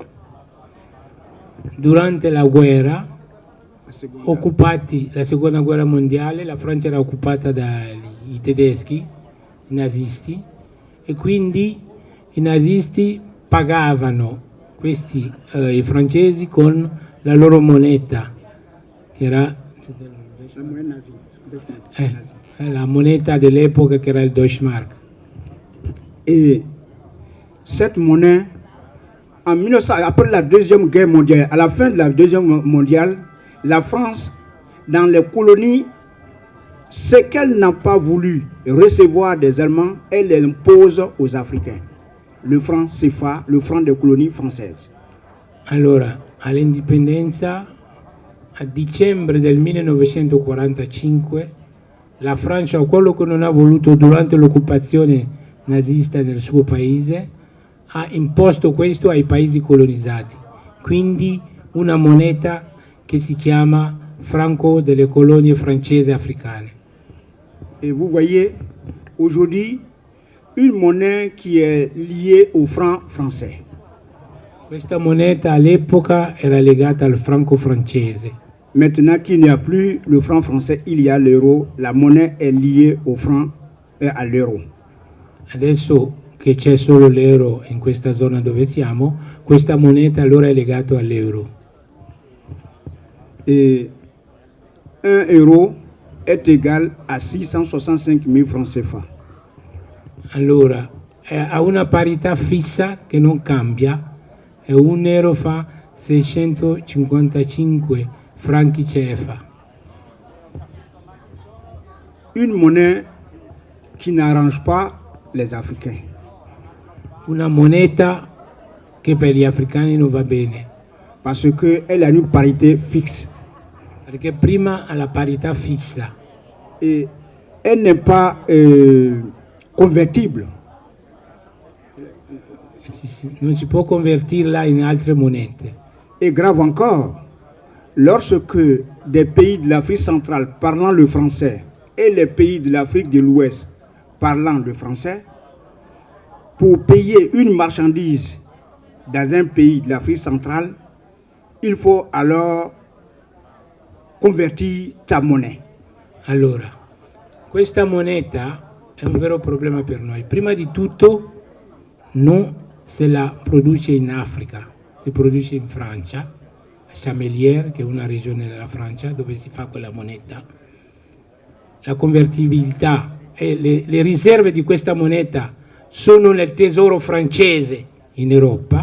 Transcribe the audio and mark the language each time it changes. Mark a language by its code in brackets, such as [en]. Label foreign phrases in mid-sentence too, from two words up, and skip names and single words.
[it] Durante la guerra, la seconda guerra mondiale, la Francia era occupata dai tedeschi, i nazisti, e quindi i nazisti pagavano i francesi con la loro moneta, che era la moneta dell'epoca, che era il Deutschmark. [fr] Et cette monnaie, en 1900, après la Deuxième Guerre mondiale, à la fin de la Deuxième mondiale, la France, dans les colonies, ce qu'elle n'a pas voulu recevoir des Allemands, elle l'impose aux Africains. Le franc CFA, le franc des colonies françaises. [it] Allora, all'indipendenza, a dicembre del 1945, la Francia, quello che non ha voluto durante l'occupazione nazista nel suo paese, ha imposto questo ai paesi colonizzati, quindi una moneta che si chiama franco delle colonie francesi africane. [fr] Et vous voyez, aujourd'hui, une monnaie qui est liée au franc français. [it] Questa moneta all'epoca era legata al franco francese. [fr] Maintenant qu'il n'y a plus le franc français, il y a l'euro. La monnaie est liée au franc et à l'euro. [it] Adesso che c'è solo l'euro in questa zona dove siamo, questa moneta allora è legata all'euro. [fr] Et 1 euro est égal à 665 000 francs CFA. [it] Allora, ha una parità fissa che non cambia, e 1 euro fa 655 franchi CFA. [fr] Une monnaie qui n'arrange pas les Africains. [it] Una moneta che per gli africani non va bene. [fr] Parce qu'elle a une parité fixe. [it] Perché prima ha la parità fissa. [fr] Et elle n'est pas convertible. [it] Non si può convertirla in altre monete. [fr] Et grave encore, lorsque des pays de l'Afrique centrale parlant le français et les pays de l'Afrique de l'Ouest parlant le français, pour payer une marchandise dans un pays de l'Afrique centrale, il faut alors convertir ta monnaie. [it] Allora, questa moneta è un vero problema per noi. Prima di tutto non se la produce in Africa, si produce in Francia, a Chamelière, che è una regione della Francia dove si fa quella moneta. La convertibilità e le riserve di questa moneta sono nel tesoro francese in Europa.